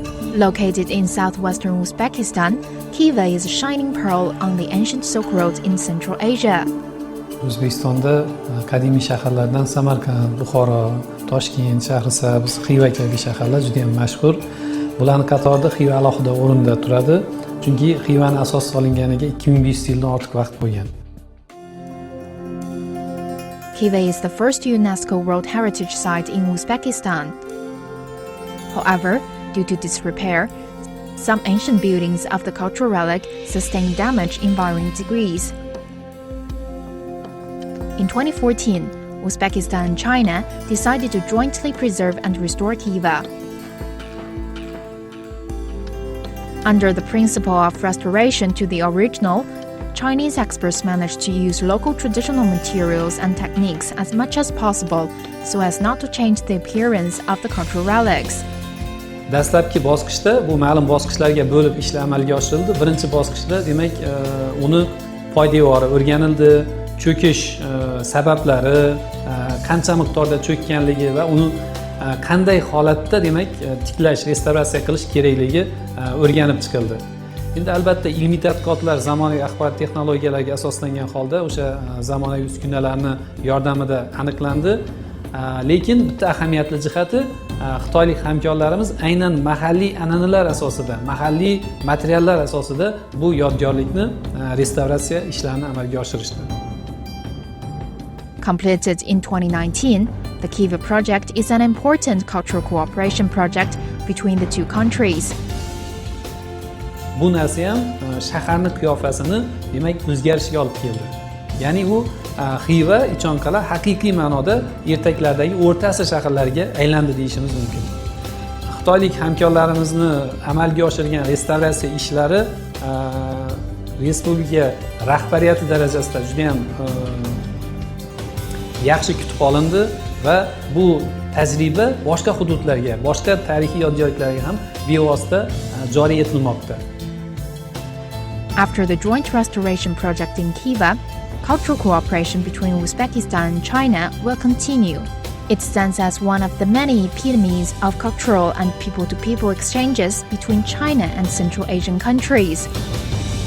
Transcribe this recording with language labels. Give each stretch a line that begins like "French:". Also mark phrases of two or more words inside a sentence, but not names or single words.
English: Located in southwestern Uzbekistan, Khyva is a shining pearl on the ancient Silk Road in Central Asia.
Uzbek: O'zbekistonda qadimiy shaharlardan Samarqand, Buxoro, Toshkent, Shahrisabz, Khyva kabi shaharlar juda ham mashhur. Bularning qatorida Khyva alohida o'rinda turadi, chunki Khyvaning asos solinganiga 2500 yildan ortiq vaqt bo'lgan.
English: Khyva is the first UNESCO World Heritage Site in Uzbekistan. However, due to disrepair, some ancient buildings of the cultural relic sustained damage in varying degrees. In 2014, Uzbekistan and China decided to jointly preserve and restore Khyva. Under the principle of restoration to the original, Chinese experts managed to use local traditional materials and techniques as much as possible so as not to change the appearance of the cultural relics.
Uzbek: Dastlabki bosqichda bu ma'lum bosqichlarga bo'lib ishlar amalga oshirildi. Birinchi bosqichda demak uni poydevori o'rganildi, cho'kish sabablari, qancha miqdorda cho'kkanligi va uni qanday holatda demak tiklash, restavratsiya qilish kerakligi o'rganib chiqildi. Endi albatta ilmiy tadqiqotlar zamonaviy axborot texnologiyalariga asoslangan holda o'sha zamonaviy uskunalarning yordamida aniqlandi. Lekin bitta ahamiyatli jihati xitoylik hamkorlarimiz aynan mahalliy an'analar asosida, mahalliy materiallar asosida bu yodgorlikni restavratsiya ishlarini amalga oshirishdi.
English: Completed in 2019, the Khyva project is an important cultural cooperation project between the two countries.
Uzbek: Bu narsa ham shaharning qiyofasini demak o'zgarishiga olib keldi. Ya'ni u Khyva, Ichonqal'a haqiqiy ma'noda ertaklardagi o'rta asr shaharlariga aylandi deyishimiz mumkin. Xitoylik hamkorlarimizni amalga oshirgan restavratsiya ishlari respublika rahbariyati darajasida juda ham yaxshi kutib olindi va bu tajriba boshqa hududlarga, boshqa tarixiy yodgorliklarga ham bevosita joriy etilmoqda.
English: After the joint restoration project in Khyva, cultural cooperation between Uzbekistan and China will continue. It stands as one of the many epitomes of cultural and people-to-people exchanges between China and Central Asian countries.